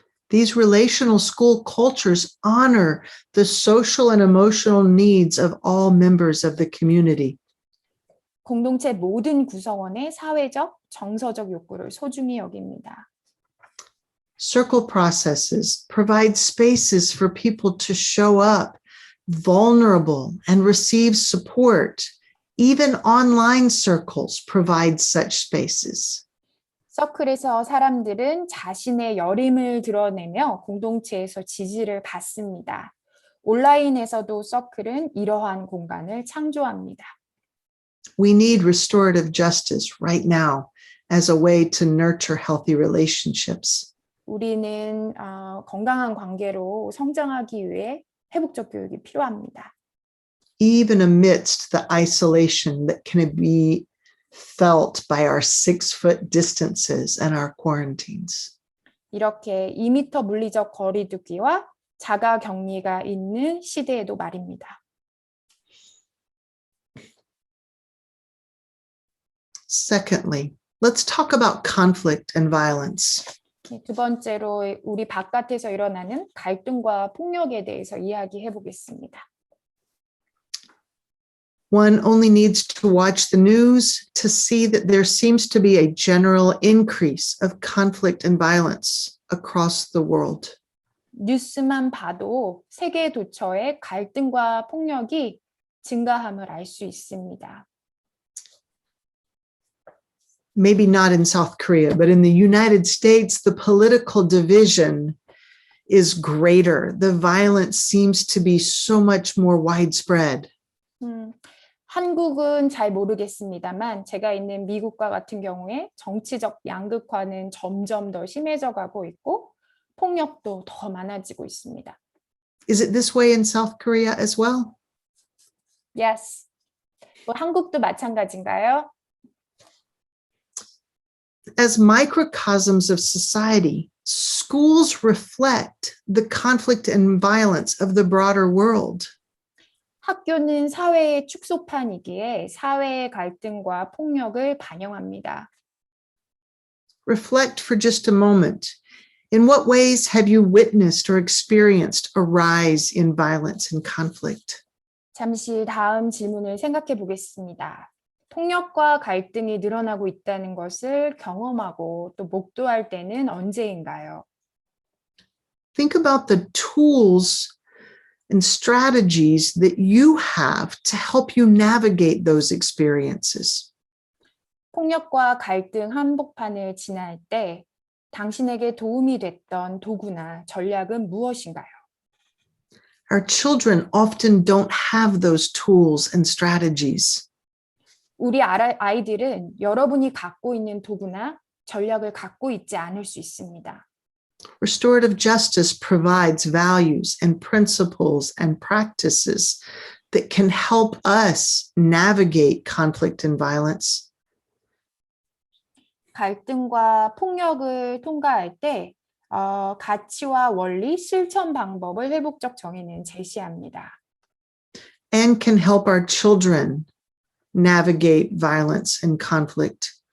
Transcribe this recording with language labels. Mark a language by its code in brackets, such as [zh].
[en] These relational school cultures honor the social and emotional needs of all members of the community. [ko] 공동체 모든 구성원의 사회적, 정서적 욕구를 소중히 여깁니다. [en] Circle processes provide spaces for people to show up vulnerable and receive support. Even online circles provide such spaces. [ko] 서클에서 사람들은 자신의 여림을 드러내며 공동체에서 지지를 받습니다. 온라인에서도 서클은 이러한 공간을 창조합니다. [en] We need restorative justice right now as a way to nurture healthy relationships. [ko] 우리는 건강한 관계로 성장하기 위해 회복적 교육이 필요합니다. [en] Even amidst the isolation that can be felt by our 6-foot distances and our quarantines. [ko] 이렇게 2미터 물리적 거리두기와 자가 격리가 있는 시대에도 말입니다. [en] Secondly, let's talk about conflict and violence. [ko] 두 번째로 우리 바깥에서 일어나는 갈등과 폭력에 대해서 이야기해 보겠습니다. [en] One only needs to watch the news to see that there seems to be a general increase of conflict and violence across the world. [ko] 뉴스만 봐도 세계 도처의 갈등과 폭력이 증가함을 알 수 있습니다. [en] Maybe not in South Korea, but in the United States, the political division is greater. The violence seems to be so much more widespread. [ko] 한국은 잘 모르겠습니다만 제가 있는 미국과 같은 경우에 정치적 양극화는 점점 더 심해져 가고 있고 폭력도 더 많아지고 있습니다. [en] Is it this way in South Korea as well? Yes. [ko] 한국도 마찬가지인가요? [en] As microcosms of society, schools reflect the conflict and violence of the broader world. [ko] 학교는 사회의 축소판이기에 사회의 갈등과 폭력을 반영합니다. [en] Reflect for just a moment. In what ways have you witnessed or experienced a rise in violence and conflict? [ko] 잠시 다음 질문을 생각해 보겠습니다. 폭력과 갈등이 늘어나고 있다는 것을 경험하고 또 목도할 때는 언제인가요? [en] Think about the tools and strategies that you have to help you navigate those experiences. [ko] 폭력과 갈등 한복판을 지날 때 당신에게 도움이 됐던 도구나 전략은 무엇인가요? [en] Our children often don't have those tools and strategies. [ko] 우리 아이들은 여러분이 갖고 있는 도구나 전략을 갖고 있지 않을 수 있습니다. [en] Restorative justice provides values and principles and practices that can help us navigate conflict and violence. [ko] 갈등과 폭력을 통과할 때 가치와 원리, 실천 방법을 회복적 정의는 제시합니다. [en] And can help our children navigate violence and conflict.